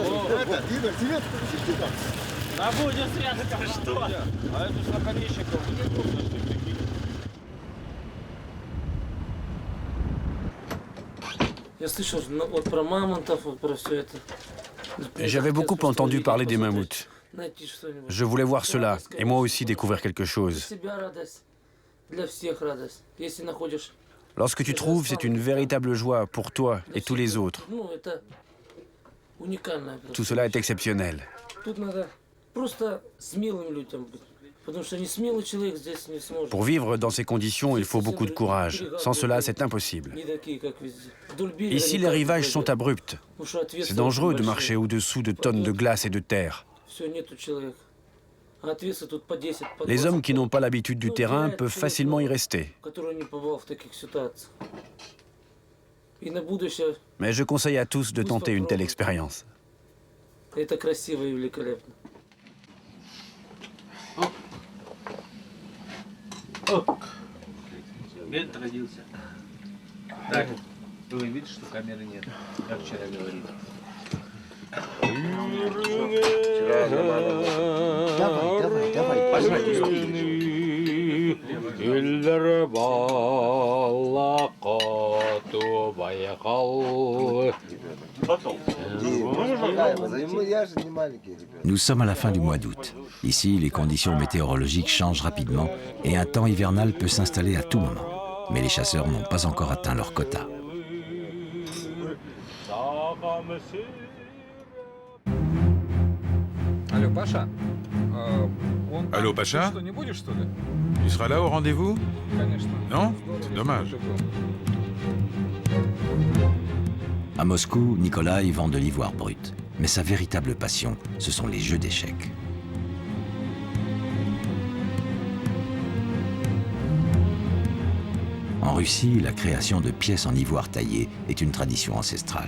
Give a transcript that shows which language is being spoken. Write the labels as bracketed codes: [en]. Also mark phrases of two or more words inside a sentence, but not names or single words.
[ru] Это, Игорь, тебе А будет связано, что? А это с наконечником. Я слышал вот про мамонтов, вот про все это. [fr] J'avais beaucoup entendu parler des mammouths. [ru] Найти что-нибудь. [fr] Je voulais voir cela, et moi aussi découvrir quelque chose. [ru] Для себя радость, для всех радость. Если находишь, [fr] Lorsque tu trouves, c'est une véritable joie pour toi et tous les autres. [ru] ну это уникально. [fr] Tout cela est exceptionnel. [ru] Тут надо просто смелым людям быть. Потому что не смелый человек здесь не сможет. [fr] Pour vivre dans ces conditions, il faut beaucoup de courage. Sans cela, c'est impossible. [ru] Не такие, как везде. Вдоль берега [fr] Ici, les [ru] никак не [fr] rivages sont [ru] пойдет. [fr] abrupts. [ru] Потому что [fr] C'est [ru] ответственность [fr] dangereux de [ru] большая. [fr] marcher au-dessous de tonnes de glace et de terre. [ru] Все, нету человека. А ответственность тут по 10, по 20 [fr] Les hommes qui n'ont pas l'habitude du [ru] Ну, [fr] terrain [ru] теряет [fr] peuvent [ru] человек, [fr] facilement y rester. [ru] который не побывал в таких ситуациях. И на будущее [fr] Mais je conseille à tous de tenter une telle expérience. [ru] это красиво и великолепно. Бент родился. Так, вы видите, что камеры нет, как вчера говорили. Давай. [fr] Nous sommes à la fin du mois d'août. Ici, les conditions météorologiques changent rapidement et un temps hivernal peut s'installer à tout moment. Mais les chasseurs n'ont pas encore atteint leur quota. [ru] Алло, Паша? [fr] Allô, Pacha? [ru] Что, не будешь, что ли? [fr] Tu seras là au rendez-vous? [ru] Конечно. [fr] Non? C'est dommage. À Moscou, Nikolai vend de l'ivoire brut. Mais sa véritable passion, ce sont les jeux d'échecs. En Russie, la création de pièces en ivoire taillé est une tradition ancestrale.